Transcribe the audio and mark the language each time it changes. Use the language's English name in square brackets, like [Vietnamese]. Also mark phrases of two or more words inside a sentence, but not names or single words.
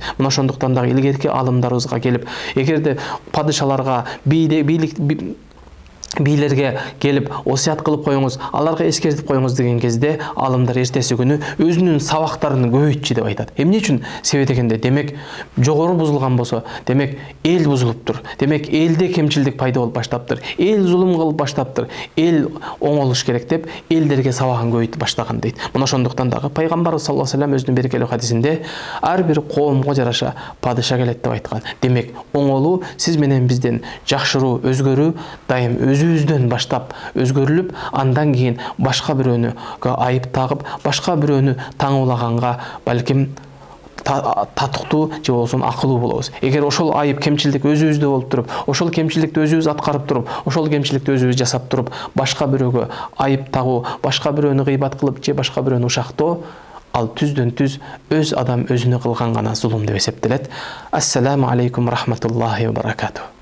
[Kyrgyz] Мына ошондуктан дагы илгерки алымдарыбызга келип, эгерде падышаларга, бийлерге келип осуят кылып коюңуз, аларга эскертип коюңуз деген кезде алымдар эртеси күнү өзүнүн сабактарын көбөйтчү деп айтат. Эмне үчүн? Себеби дегенде демек жогору бузулган болсо, демек эл бузулуптур. Демек элде кемчилдик пайда болуп баштаптыр. Эл зулум кылып баштаптыр. Эл оңолуш керек деп элдерге сабагын көбөйтүп баштаган дейт. Мына ошондуктан дагы пайгамбарыбыз [Arabic] صلى الله عليه وسلم [Kyrgyz] өзүнүн берекелүү хадисинде ар бир коомго жараша падыша келет деп айткан. Демек оңолуу сиз менен бизден жакшыруу, өзгөрүү дайым өзүбүздөн баштап өзгөрүлүп, андан кийин башка бирөөнү айып тагып, башка бирөөнү таңуулаганга балким татыктуу же болбосо акылуу болобуз. Эгер ошол айып кемчилдик өзүбүздө болуп туруп, ошол кемчилдикти өзүбүз аткарып туруп, ошол кемчилдикти өзүбүз жасап туруп, башка бирөөгө айып тагуу, башка бирөөнү гыйбат кылып же башка бирөөнү ушактоо, ал түздөн түз өз адам өзүнө кылган гана зулум деп эсептелет. [Arabic] السلام عليكم ورحمة الله وبركاته.